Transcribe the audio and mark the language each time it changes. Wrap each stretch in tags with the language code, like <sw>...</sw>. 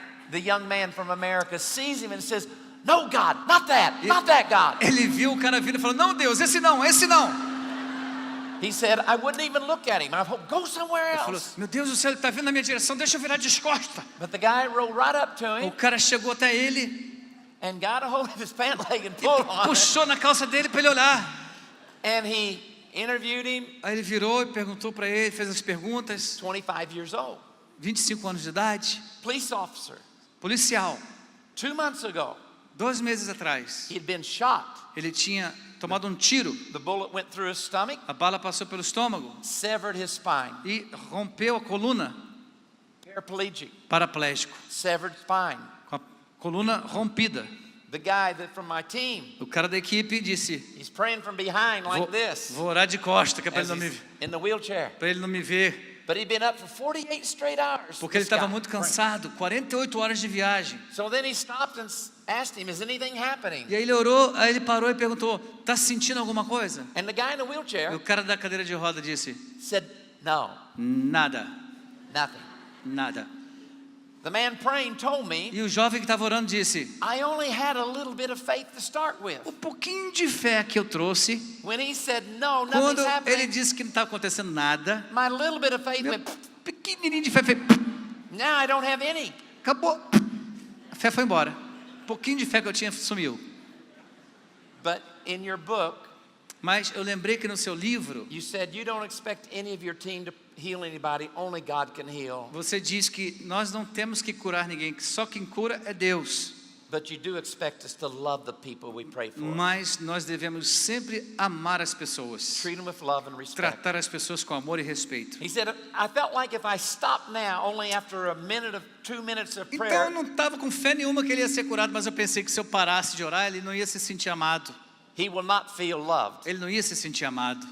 <en>The young man from America sees him and says, no, God, not that God.</en> <pt>Ele viu o cara vindo e falou: não, Deus, esse não, esse não.</pt> <en>He said, I wouldn't even look at him. I hope, go somewhere</en> <pt>Ele falou:</pt> <en>else.</en> <pt>meu Deus do céu, ele está vindo na minha direção, deixa eu virar de costa.</pt> <en>But the guy rolled right up to</en> <pt>O</pt> <en>him</en> <pt>cara chegou até ele</pt> <en>and got a hold of his pant leg and</en> <pt>e</pt> <en>pulled on it.</en> <pt>puxou na calça dele para ele olhar.</pt> <en>And he interviewed him,</en> <pt>Aí ele virou e perguntou para ele, fez as perguntas.</pt> <en>25 years old,</en> <pt>25 anos de idade,</pt> <en>police officer.</en> <pt>policial.</pt> <en>2 months ago,</en> <pt>2 meses atrás,</pt> <en>he had been shot.</en> <pt>ele tinha tomado um tiro.</pt> <en>The bullet went through his stomach,</en> <pt>A bala passou pelo estômago</pt> <en>severed his spine.</en> <pt>e rompeu a coluna.</pt> <en>Paraplegic,</en> <pt>Paraplégico,</pt> <en>severed spine.</en> <pt>com a coluna rompida.</pt> <en>The guy from my team,</en> <pt>O cara da equipe disse:</pt> <en>he's praying from behind like</en> <pt>vou,</pt> <en>this,</en> <pt>vou orar de costa, que é para</pt> <en>as</en> <pt>ele,</pt> <en>he's in the wheelchair.</en> <pt>não me ver.</pt> <en>But he'd been up for 48 straight hours.</en> <pt>Porque ele</pt> <en>this</en> <pt>estava</pt> <en>guy,</en> <pt>muito</pt> <en>praying.</en> <pt>cansado, 48 horas de viagem.</pt> <en>So then he stopped and asked him, is anything happening?</en> <pt>E aí ele orou, aí ele parou e perguntou: tá sentindo alguma coisa?</pt> <en>And the guy in the</en> <pt>E</pt> <en>wheelchair</en> <pt>o cara da cadeira de roda disse:</pt> <en>said, no,</en> <pt>nada,</pt> <en>nothing.</en> <pt>nada.</pt> <en>The man praying told me,</en> <pt>E o jovem que estava orando disse:</pt> <en>I only had a little bit of faith to start with.</en> <pt>o pouquinho de fé que eu trouxe,</pt> <en>When he said, no,</en> <pt>quando</pt> <en>nothing's</en> <pt>ele</pt> <en>happening,</en> <pt>disse que não estava acontecendo nada,</pt> <en>my little bit of faith</en> <pt>meu</pt> <en>went,</en> <pt>pequenininho de fé fez,</pt> <en>now I don't have any.</en> <pt>acabou. A fé foi embora. Um pouquinho de fé que eu tinha sumiu.</pt> <en>But in your book,</en> <pt>Mas eu lembrei que no seu livro,</pt> <en>you said you don't expect any of your team to heal anybody, only God can heal.</en> <pt>você diz que nós não temos que curar ninguém, que só quem cura é Deus.</pt> <en>But you do expect us to love the people we pray for.</en> <pt>Mas nós devemos sempre amar as pessoas,</pt> <en>Treat them with love and respect.</en> <pt>tratar as pessoas com amor e respeito.</pt> <en>He said, I felt like if I stopped now, only after 2 minutes of</en> <pt>Então</pt> <en>prayer,</en> <pt>eu não estava com fé nenhuma que ele ia ser curado, mas eu pensei que se eu parasse de orar, ele não ia se sentir amado.</pt> <en>he will not feel loved.</en> <pt>Ele não ia se sentir amado.</pt>